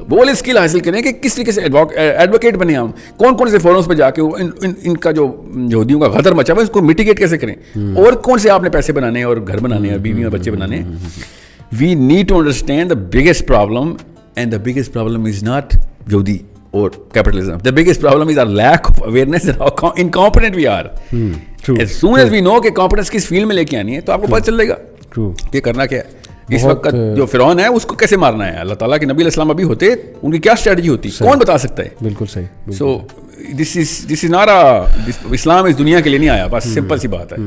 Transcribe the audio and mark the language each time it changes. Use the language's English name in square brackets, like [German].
[Urdu] وہ والے اسکل حاصل کریں کہ کس طریقے سے ایڈوکیٹ بنے ہم, کون سے فورمز پہ جا کے ان کا جو یہودیوں کا غدر مچا ہوا ہے اس کو میٹیگیٹ کیسے کریں, اور کون سے آپ نے پیسے بنانے ہیں اور گھر بنانے ہیں, بیوی اور بچے بنانے ہیں. [English] We need to understand the biggest problem, and the biggest problem is not یہودی or capitalism. The biggest problem is our lack of awareness and how incompetent we are. As soon as we know [Urdu] کہ competence کس field میں لے کے آنی ہے تو آپ کو پتہ چل جائے گا کہ کرنا کیا ہے. اس وقت جو فرعون ہے اس کو کیسے مارنا ہے. اللہ تعالیٰ کے نبی علیہ السلام ابھی ہوتے, ان کی کیا اسٹریٹجی ہوتی, کون بتا سکتا ہے. بالکل صحیح. [English] so this is not [Urdu] اسلام اس دنیا کے لیے نہیں آیا, بس سمپل سی بات ہے.